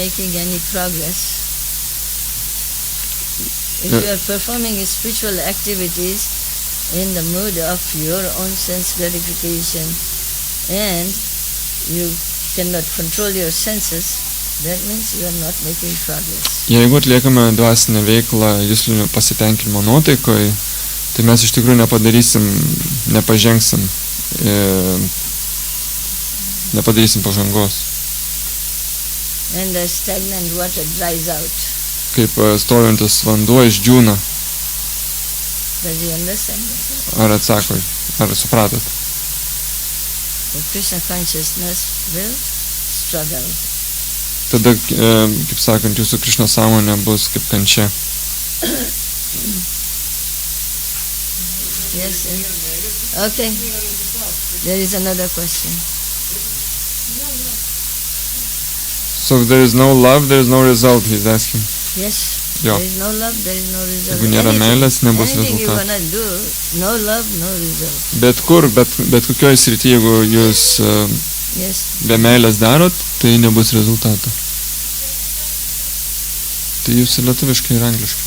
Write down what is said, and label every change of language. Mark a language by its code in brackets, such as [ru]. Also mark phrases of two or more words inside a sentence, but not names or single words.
[en] making any progress. If Yeah. you are performing spiritual activities in the mood of your own sense gratification and you cannot control your senses, that means you are not making progress. [lt] Jeigu atliekame dvasinę veiklą juslinių pasitenkinimo nuotaikoje, tai mes iš tikrųjų nepadarysim pažangos. [en] And the stagnant water dries out. [lt] Kaip stovintis vanduo išdžiūna. [en] Does he understand that? [lt] Ar atsako, ar supratot? [en] The Krishna consciousness will struggle. [lt] Tada, kaip sakant, jūsų Krišna sąmonė bus kaip kančia. [en] Yes, sir. Okay. There is another question. So if there is no love, there is no result, he's asking. Yes. [lt] Jo. [en] There is no love, there is no result. [lt] Jeigu nėra meilės, nebus [en] Anything you [lt] rezultatų. [en] wanna do, no love, no result. [lt] Bet kur, bet kokioj srity, jeigu jūs [en] Yes. [lt] be meilės darot, tai nebus rezultato. Tai jūs ir lietuviškai ir angliškai.